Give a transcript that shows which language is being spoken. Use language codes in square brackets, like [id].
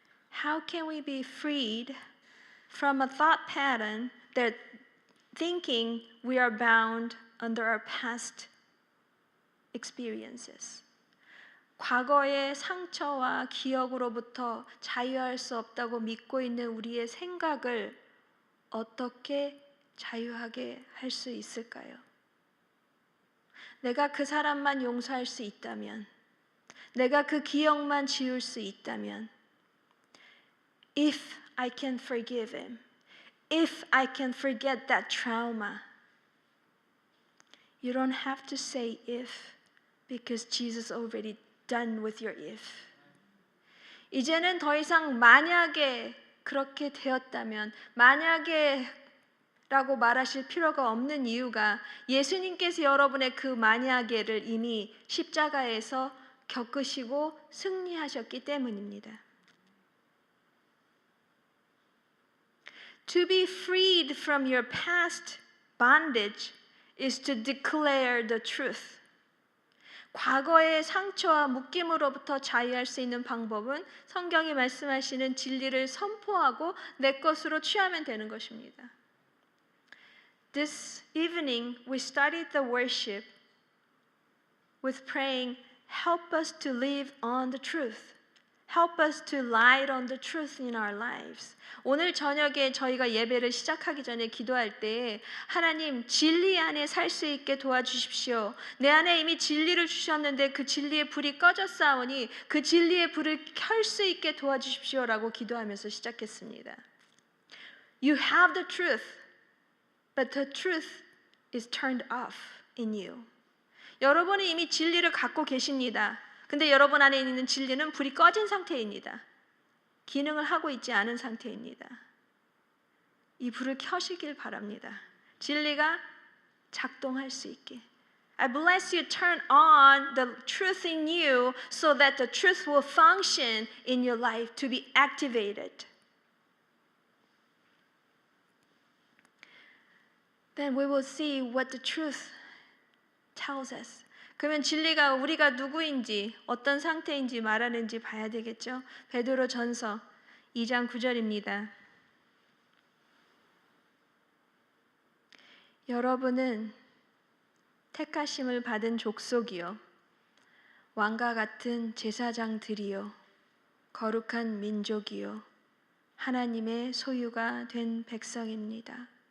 [en] How can we be freed from a thought pattern that thinking we are bound under our past experiences? [ko] 과거의 상처와 기억으로부터 자유할 수 없다고 믿고 있는 우리의 생각을 어떻게 자유하게 할 수 있을까요? 내가 그 사람만 용서할 수 있다면, [en] 내가 그 기억만 지울 수 있다면, if I can forgive him, if I can forget that trauma. You don't have to say if, because Jesus already done with your if. [ko] 이제는 더 이상 만약에 그렇게 되었다면, 만약에 라고 말하실 필요가 없는 이유가 예수님께서 여러분의 그 만약에를 이미 십자가에서 겪으시고 승리하셨기 때문입니다. [en] To be freed from your past bondage is to declare the truth. [ko] 과거의 상처와 묶임으로부터 자유할 수 있는 방법은 성경이 말씀하시는 진리를 선포하고 내 것으로 취하면 되는 것입니다. [en] This evening we started the worship with praying, help us to live on the truth. Help us to light on the truth in our lives. [ko] 오늘 저녁에 저희가 예배를 시작하기 전에 기도할 때 하나님 진리 안에 살 수 있게 도와주십시오. 내 안에 이미 진리를 주셨는데 그 진리의 불이 꺼졌사오니 그 진리의 불을 켤 수 있게 도와주십시오라고 기도하면서 시작했습니다. [en] You have the truth, but the truth is turned off in you. [ko] 여러분은 이미 진리를 갖고 계십니다. 근데 여러분 안에 있는 진리는 불이 꺼진 상태입니다. 기능을 하고 있지 않은 상태입니다. 이 불을 켜시길 바랍니다. 진리가 작동할 수 있게. [en] I bless you, turn on the truth in you so that the truth will function in your life to be activated. Then we will see what the truth tells us. [ko] 그러면 진리가 우리가 누구인지 어떤 상태인지 말하는지 봐야 되겠죠. 베드로 전서 2장 9절입니다. 여러분은 택하심을 받은 족속이요 왕과 같은 제사장들이요 거룩한 민족이요 하나님의 소유가 된 백성입니다.